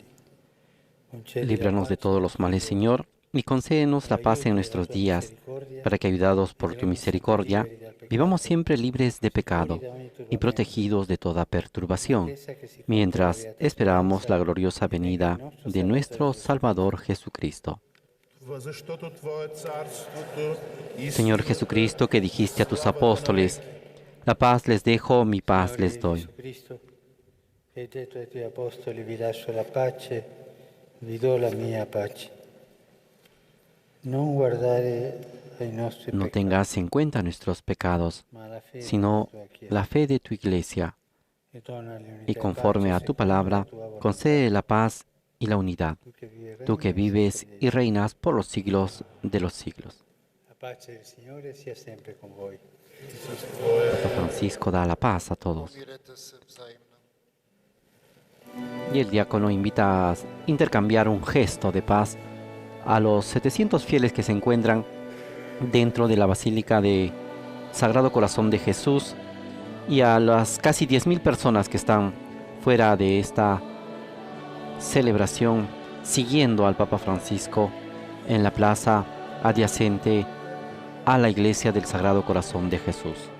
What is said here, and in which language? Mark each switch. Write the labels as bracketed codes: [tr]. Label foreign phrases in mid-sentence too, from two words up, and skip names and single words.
[es] Líbranos de todos los males, Señor, y concédenos la paz en nuestros días, para que, ayudados por tu misericordia, vivamos siempre libres de pecado y protegidos de toda perturbación, mientras esperamos la gloriosa venida de nuestro Salvador Jesucristo. [bg] защото Твое царството и [es] Señor Jesucristo, que dijiste a tus apóstoles, la paz les dejo, mi paz les doy. [it] Hai detto ai Tuoi Apostoli: vi lascio la pace, vi do la mia pace. Non guardare ai nostri [es] No [it] peccati, [es] tengas en cuenta nuestros pecados, [it] ma la fede [es] sino [it] della Tua Chiesa. [es] la fe de tu iglesia, [it] E dona l'unità [es] y [it] e [es] conforme [it] pace [es] a tu [it] secondo [es] palabra, [it] la tua volontà. [es] concede la paz y la unidad, [it] Tu che vivi e [es] tú que [it] regni [es] vives y reinas por los siglos de los siglos. [it] La pace del Signore sia sempre con voi. [es] Papa Francisco da la paz a todos. Y el diácono invita a intercambiar un gesto de paz a los 700 fieles que se encuentran dentro de la Basílica de Sagrado Corazón de Jesús y a las casi 10.000 personas que están fuera de esta celebración siguiendo al Papa Francisco en la plaza adyacente a la Iglesia del Sagrado Corazón de Jesús.